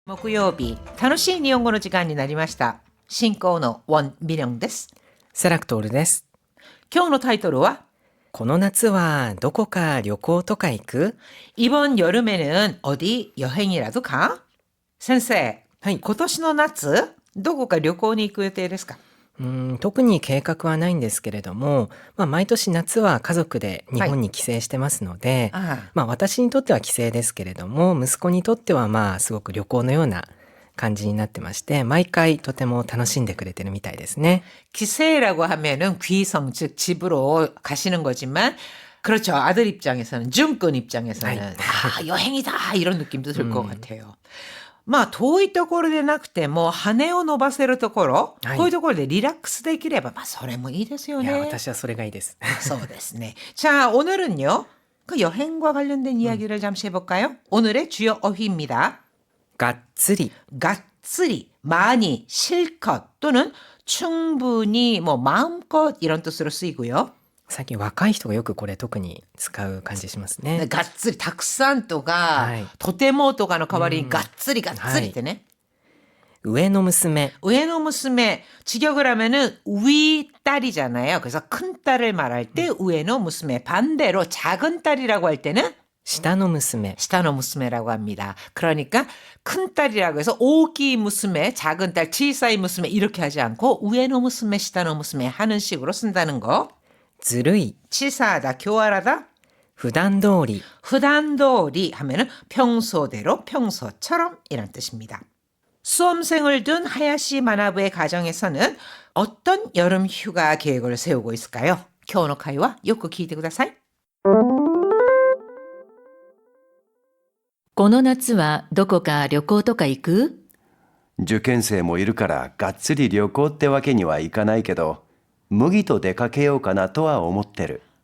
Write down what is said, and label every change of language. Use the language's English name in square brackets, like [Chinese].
[Japanese] 木曜日、楽しい日本語の時間になりました。進行のウォン・ミリョンです。セラクトールです。今日のタイトルはこの夏はどこか旅行とか行く？ [Korean] 이번 여름에는 어디 여행이라도 가? [Japanese] 先生、はい。今年の夏、どこか旅行に行く予定ですか？特に計画はないんですけれども、毎年夏は家族で日本に帰省してますので、あ私にとっては帰省ですけれども、息子にとってはすごく旅行のような感じになってまして、毎回とても楽しんでくれてるみたいですね。 [Korean] 帰省라고 하면은 귀성, 즉 집으로 가시는 거지만 그렇죠. 아들 입장에서는, 중권 입장에서는 여행이다 이런 느낌도 들 것 같아요. [Japanese] 遠いところでなくても羽を伸ばせるところ、はい。こういうところでリラックスできれば、それもいいですよいや、ね。私はそれがいいです。そうですね. [Korean] 자, 오늘은요. 그 여행과 관련된 이야기를 잠시 해볼까요? 오늘의 주요 어휘입니다. [Japanese] がっつり。 [Korean] 가츠리, 많이, 실컷 또는 충분히, 마음껏 이런 뜻으로 쓰이고요. [Japanese] 最近若い人がよくこれ特に使う感じしますね。 가츠리, たくさんとか、はい。とてもとかの代わりに가츠리ってね。上の娘。 [Korean] 上の娘, 직역을 하면은 위 딸이잖아요. 그래서 큰 딸을 말할 때 위의娘, 반대로 작은 딸이라고 할 때는 [Japanese] 下の娘。 [Korean] 下の娘라고 합니다. 그러니까 큰 딸이라고 해서 오기娘, 작은 딸, 치사이娘 이렇게 하지 않고 위의娘, 下の娘 하는 식으로 쓴다는 거. [Japanese] ずるい。 [Korean] 치사하다, 교활하다. [Japanese] 普段通り。 [Korean] 후단도리 하면은 평소대로, 평소처럼 이란 뜻입니다. 수험생을 둔 하야시 마나부의 가정에서는 어떤 여름 휴가 계획을 세우고 있을까요? [Japanese] 今日の会話よく聞いてください。この夏はどこか旅行とか行く？受験生もいるからがっつり旅行ってわけにはいかないけど、麦と出かけようかなとは思ってる。